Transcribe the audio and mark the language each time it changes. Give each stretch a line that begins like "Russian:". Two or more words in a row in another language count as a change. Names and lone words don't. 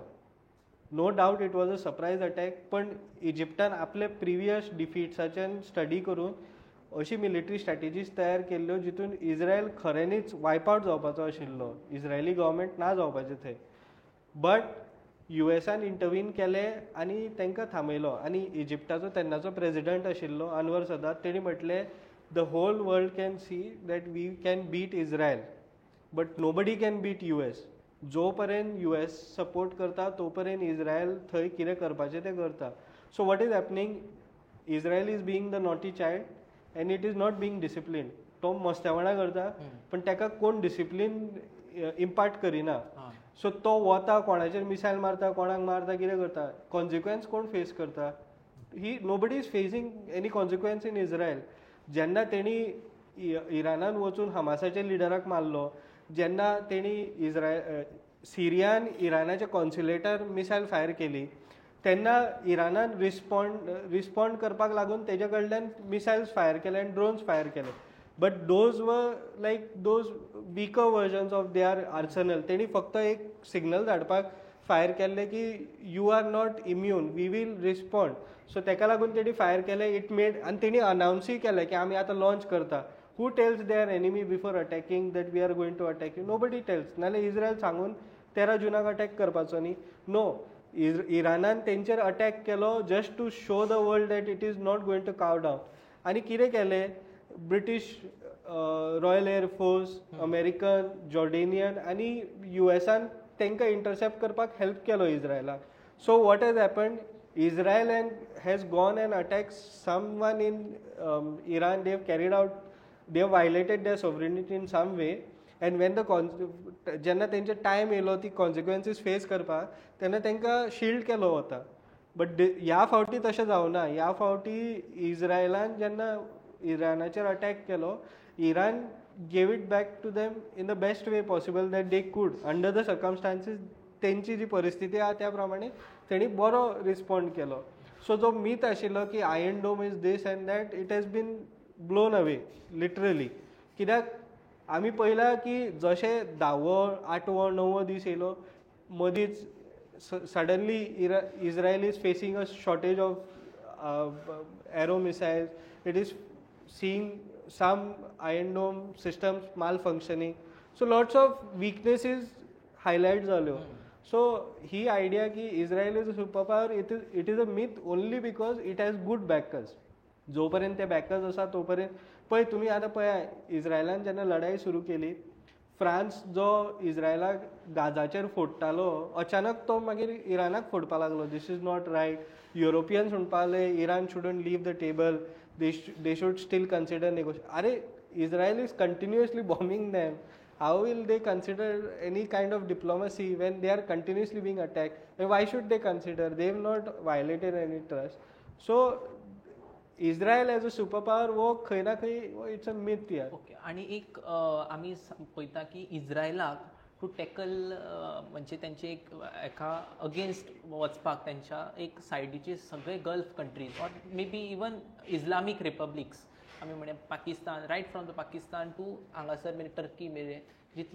English: No doubt it was a surprise attack,
Konkani: पण इजिप्टान आपले प्रिवियस डिफिट्साच्यान स्टडी करून अशी
English: military strategies
Konkani: तयार केल्ल्यो जितून इस्रायल खऱ्यांनीच
English: wipe out
Konkani: जावपाचो आशिल्लो.
English: Israeli government
Konkani: ना जावपाचें थंय. बट युएसान इंटरवीन केलें आनी तांकां थांबयलो. आनी इजिप्टाचो तेन्नाचो प्रेजिडंट आशिल्लो अनवर सदात, तेणी म्हटलें
English: the whole world can see that we can beat Israel, but nobody can beat US.
Konkani: जो पर्यंत US सपोर्ट करता तो पर्यंत इस्रायल थंय कितें करपाचें तें करता.
English: So what is happening? Israel is being the naughty child and it is not being discipline.
Konkani: तो मस्तेवणां करता पण ताका कोण
English: discipline impart
Konkani: करिना. सो तो वता कोणाचेर मिसायल मारता, कोणाक मारता, कितें करता, कॉन्सिक्वन्स कोण फेस करता?
English: Nobody is facing any consequence in Israel.
Konkani: जेन्ना तेणी इरानान वचून हमासाच्या लिडराक मारलो, जेन्ना तेणी सिरियान इरानाच्या कॉन्सुलेटार
English: missile fire
Konkani: केली, तेन्ना इरानान रिस्पॉन्ड करपाक लागून तेजे कडल्यान
English: missiles fire
Konkani: केले आनी
English: drones fire
Konkani: केले.
English: But those were like those weaker versions of their arsenal.
Konkani: तेणी फक्त एक सिग्नल धाडपाक फायर केल्ले की
English: you are not immune, we will respond.
Konkani: सो ताका लागून तेणी फायर केलें.
English: it made
Konkani: आनी तेणी अनावन्सूय केलें की आमी आतां लॉन्च करता.
English: Who tells their enemy before attacking that we are going to attack you? Nobody tells.
Konkani: नाल्यार इस्रायल सांगून 13 जुनाक अटॅक करपाचो न्ही?
English: नो,
Konkani: इरानान तेंचेर अटॅक केलो
English: just to show the world that it is not going to cow down.
Konkani: आनी कितें केलें? ब्रिटीश रॉयल एअरफोर्स, अमेरिकन, जॉर्डेनियन आनी युएसान तांकां इंटरसेप्ट करपाक हेल्प केलो इस्रायलाक.
English: So what has happened? Israel has gone and attacked someone in Iran. They have carried out, they have violated their sovereignty in some way. And when
Konkani: जेन्ना तेंचे टायम येयलो ती कॉन्सिक्वन्सीस फेस करपाक, तेन्ना तांकां शिल्ड केलो वता. बट ह्या फावटी तशें जावना. ह्या फावटी इस्रायलान जेन्ना इरानाचेर अटॅक केलो,
English: Iran gave it back to them in the best way possible that they could under the circumstances.
Konkani: तेंची जी परिस्थिती आहा त्या प्रमाणे तेणी बरो रिस्पॉन्ड केलो.
English: सो
Konkani: जो मीथ आशिल्लो की
English: Iron Dome is this and that, it has been blown away literally.
Konkani: कित्याक आमी पळयलां की जशें 10वो 8वो 9वो दीस येयलो, मदींच सडनली
English: Israel is facing a shortage of Arrow missiles. It is seeing some Iron Dome systems malfunctioning. So lots of weaknesses highlight जाल्यो. सो ही आयडिया की Israel is a super power, It is a myth only because it has good backers.
Konkani: जो पर्यंत ते बॅकर्स आसा तो पर्यंत पळय तुमी आतां पळया, इस्रायलान जेन्ना लढाई सुरू केली, फ्रांस जो इस्रायलाक गाजाचेर फोडटालो, अचानक तो मागीर इरानाक फोडपाक लागलो.
English: This is not right. युरोपियन्स
Konkani: म्हणपाक लागले
English: Iran shouldn't leave the table, they should still consider negotiation. अरे, Israel is continuously bombing them. How will they consider any kind of diplomacy when they are continuously being attacked? And why should they consider? They have not violated any trust. So Israel as a super power
Konkani: वो खंय ना खंय
English: it's a myth यार. ओके.
Konkani: आणि एक आमी पळयता की इस्रायलाक
English: to tackle
Konkani: म्हणजे तेंचे एक एका अगेन्स्ट वचपाक तेंच्या एक सायडीचे सगळे
English: Gulf countries or may be even Islamic republics
Konkani: आमी म्हळ्यार
English: पाकिस्तान right from the Pakistan to
Konkani: हांगासर मेरेन टर्की मेरेन जितले